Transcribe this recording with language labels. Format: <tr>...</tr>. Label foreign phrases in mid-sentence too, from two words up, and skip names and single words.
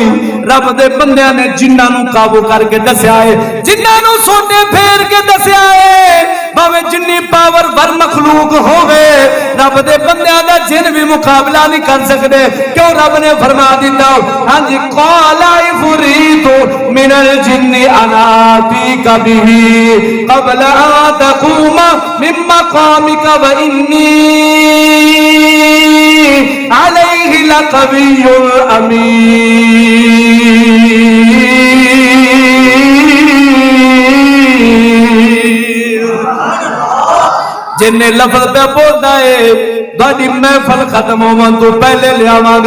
<pa>رب دے بندیاں نے جناں نوں قابو کر کے دسیا ہے، جناں نوں سوٹے پھیر کے دسیا ہے، بھاویں جنی پاور ور مخلوق ہووے رب دے بندیاں دا جن بھی مقابلہ نہیں کر سکتے. کیوں رب نے فرما دتا ہاں جی</pa> <ar>قال عفريت من الجن أنا آتيك به قبل أن تقوم من مقامك وإني عليه لقوي أمين.</ar> <pa>جنہیں لفظ پے بولتا ہے باڈی محفل ختم ہوون تو پہلے لیاواں گا.</pa>